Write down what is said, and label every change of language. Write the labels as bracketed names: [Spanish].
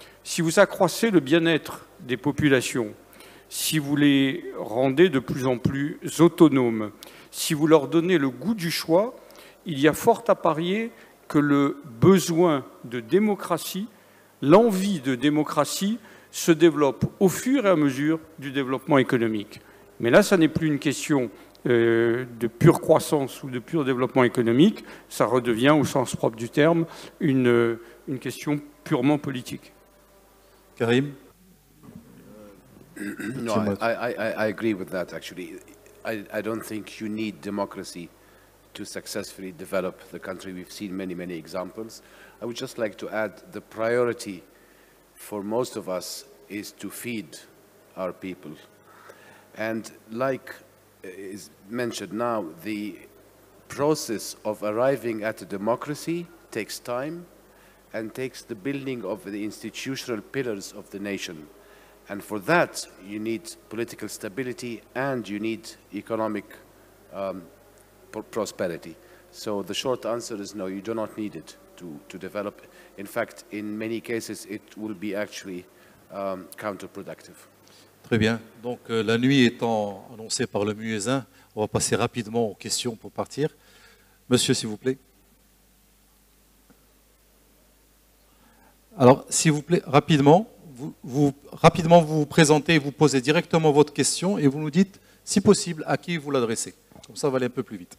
[French] Si vous accroissez le bien-être des populations, si vous les rendez de plus en plus autonomes, si vous leur donnez le goût du choix, il y a fort à parier que le besoin de démocratie, l'envie de démocratie se développe au fur et à mesure du développement économique. Mais là, ça n'est plus une question de pure croissance ou de pur développement économique, ça redevient, au sens propre du terme, une question purement politique. Karim. [English] No, I agree with that, actually. I don't think you need democracy to successfully develop the country. We've seen many, many examples. I would just like to add the priority for most of us is to feed our people. And like is mentioned now, the process of arriving at a democracy takes time and takes the building of the institutional pillars of the nation. And for that, you need political stability and you need economic prosperity. So the short answer is no, you do not need it to develop. In fact, in many cases, it will be actually counterproductive. [French] Très bien. Donc la nuit étant annoncée par le muezzin, on va passer rapidement aux questions pour partir. Monsieur, s'il vous plaît. Alors, s'il vous plaît, rapidement, vous vous présentez, vous posez directement votre question et vous nous dites, si possible, à qui vous l'adressez. Comme ça, on va aller un peu plus vite.